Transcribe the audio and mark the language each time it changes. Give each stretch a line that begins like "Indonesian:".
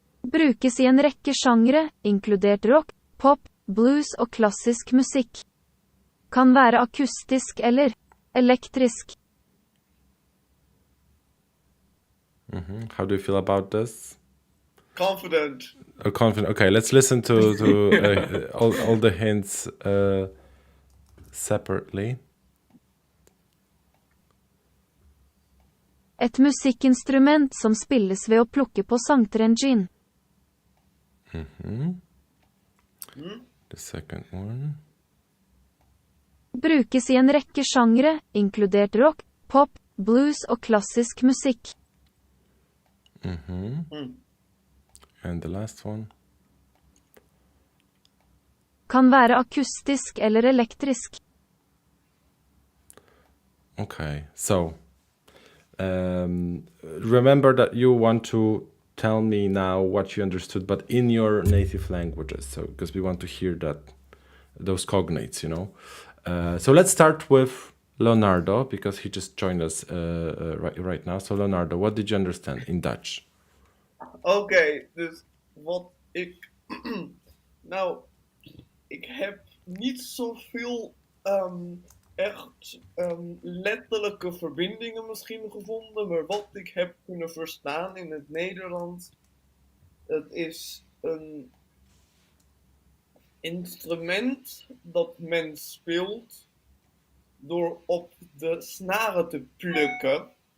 Norwegian: Brukes i en rekke sjangre, inkludert rock, pop, blues og klassisk musikk. Kan være akustisk eller elektrisk.
English: How do you feel about this? Confident. Confident. Okay, let's listen to all the hints separately.
Norwegian: Et musikkinstrument som spilles ved å plukke på sangtrengin.
English: The second one.
Norwegian: Brukes i en rekke sjangre, inkludert rock, pop, blues og klassisk musikk.
English: And the last one.
Norwegian: Kan være akustisk eller elektrisk.
English: Okay, so remember that you want to tell me now what you understood, but in your native languages. So because we want to hear those cognates, So let's start with Leonardo because he just joined us right now. So Leonardo, what did you understand in Dutch?
Dutch: Oké, dus wat ik. Nou, ik heb niet zoveel echt letterlijke verbindingen misschien gevonden, maar wat ik heb kunnen verstaan in het Nederlands, het is een instrument dat men speelt door op de snaren te plukken.